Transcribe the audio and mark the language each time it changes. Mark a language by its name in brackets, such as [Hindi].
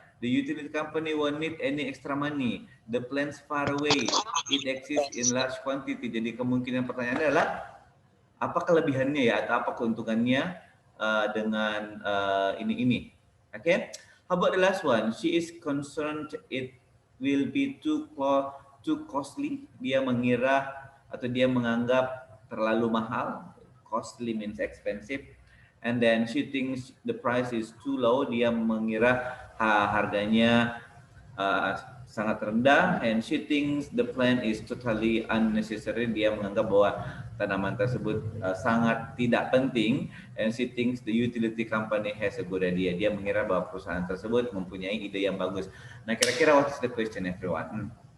[English] The utility company won't need any extra money. The plant's far away. It exists in large quantity. [Indonesian] Jadi kemungkinan pertanyaan adalah apa kelebihannya ya atau apa keuntungannya dengan ini. [English] Okay. How about the last one? She is concerned it will be too costly. [Indonesian] Dia mengira atau dia menganggap terlalu mahal. [English] Costly means expensive. And then she thinks the price is too low. [Indonesian] Dia mengira harganya sangat rendah. [English] And she thinks the plant is totally unnecessary. [Indonesian] Dia menganggap bahwa tanaman tersebut sangat tidak penting. [English] And she thinks the utility company has a good idea. [Indonesian] Dia mengira bahwa perusahaan tersebut mempunyai ide yang bagus. Nah, kira-kira [English] what is the question, everyone?